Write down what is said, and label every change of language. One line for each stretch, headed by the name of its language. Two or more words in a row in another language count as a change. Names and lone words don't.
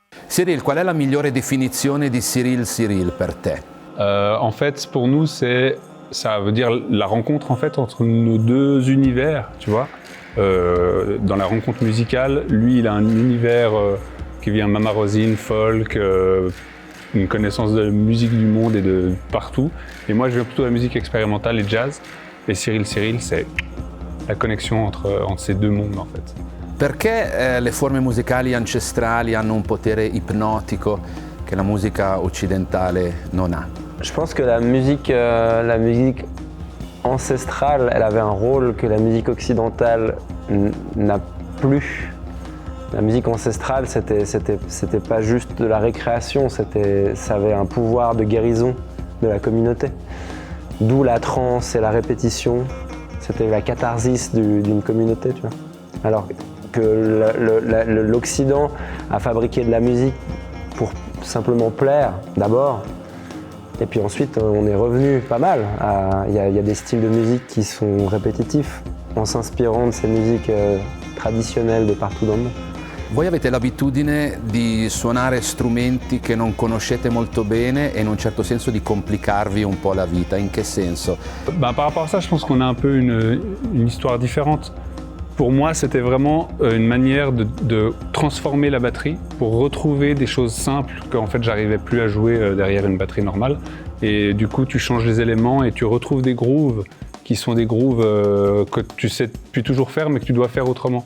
Italian: Cyril, qual è la migliore definizione di Cyril per te?
French: En fait, pour nous, ça veut dire la rencontre en fait entre nos deux univers, tu vois. Dans la rencontre musicale, lui, il a un univers qui vient Mama Rosine, folk, une connaissance de la musique du monde et de partout. Et moi, je viens plutôt de la musique expérimentale et jazz. Et Cyril, c'est la connexion entre ces deux mondes, en fait.
Italian: Perché le forme musicali ancestrali hanno un potere ipnotico che la musica occidentale non ha?
French: Je pense que la musique ancestrale, elle avait un rôle que la musique occidentale n'a plus. La musique ancestrale, c'était pas juste de la récréation, ça avait un pouvoir de guérison de la communauté. D'où la trance et la répétition, c'était la catharsis d'une communauté, tu vois. Alors que l'Occident a fabriqué de la musique pour simplement plaire d'abord, et puis ensuite on est revenu pas mal. Il y a des styles de musique qui sont répétitifs en s'inspirant de ces musiques traditionnelles de partout dans le monde.
Italian: Voi avete l'abitudine di suonare strumenti che non conoscete molto bene e in un certo senso di complicarvi un po' la vita. In che senso?
French: Par rapport à ça, je pense qu'on a un peu une histoire différente. Pour moi, c'était vraiment une manière de transformer la batterie pour retrouver des choses simples qu'en fait j'arrivais plus à jouer derrière une batterie normale. Et du coup, tu changes les éléments et tu retrouves des grooves qui sont des grooves que tu sais plus toujours faire mais que tu dois faire autrement.